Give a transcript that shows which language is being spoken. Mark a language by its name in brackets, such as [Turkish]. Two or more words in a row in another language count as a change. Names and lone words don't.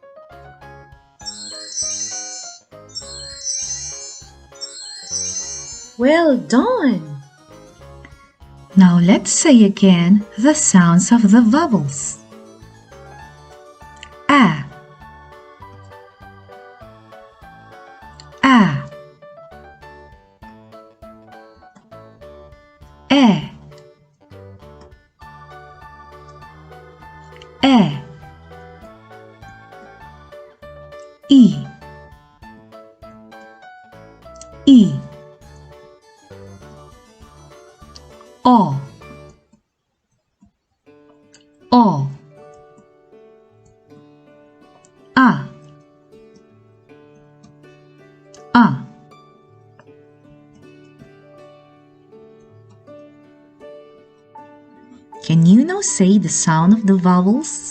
[English] Well done! Now let's say again the sounds of the vowels. A. A. E. E. I. I. O. O. A. A. Can you now say the sound of the vowels?